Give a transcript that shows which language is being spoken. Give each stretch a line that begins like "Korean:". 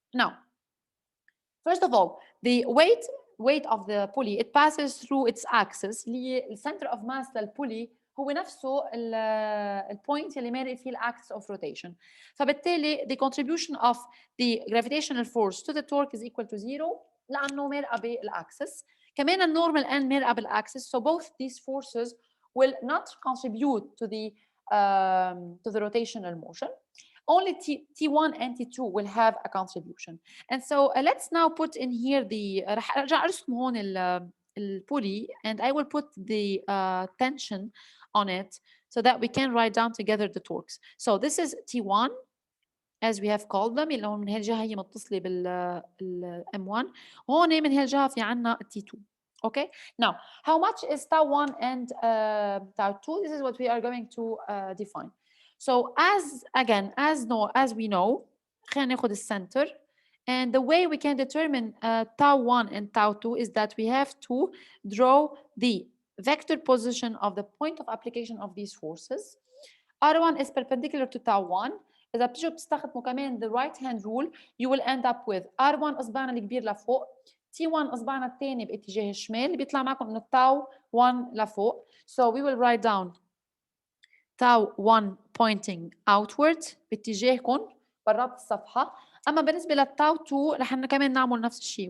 English: Now, first of all, the weight of the pulley, it passes through its axis. The center of mass
Arabic: للpulley هو نفسه البوينت اللي مارق فيه الاكس of rotation. فبالتالي
English: the contribution of the gravitational force to the torque is equal to 0
Arabic: لانه مارقه بالاكسس. كمان النورمال n مارقه بالاكسس,
English: so both these forces will not contribute to the rotational motion. Only T1 and T2 will have a contribution. And so let's now put in here the
Arabic: رح ارجع ارسم هون الpulley,
English: and I will put the tension on it so that we can write down together the torques. So this is T1 as we have called them,
Arabic: اللي هو من هالجهه هي متصله بال M1. هون من هالجهه في عنا T2.
English: Okay, now how much is tau 1 and tau 2? This is what we are going to define. So as we know,
Arabic: خلينا ناخذ السنتر,
English: and the way we can determine tau 1 and tau 2 is that we have to draw the vector position of the point of application of these forces. R1 is perpendicular to tau 1.
Arabic: إذا بتيجوا بتستخدموا كمان
English: the right hand rule, you will end up with R1
Arabic: إصبعنا الكبير لفوق, T1 إصبعنا الثاني باتجاه الشمال, بيطلع معكم إنه tau 1 لفوق.
English: So we will write down tau 1 pointing outward
Arabic: باتجاهكم برات الصفحة. أما بالنسبة للتاو 2 رح كمان نعمل نفس الشيء.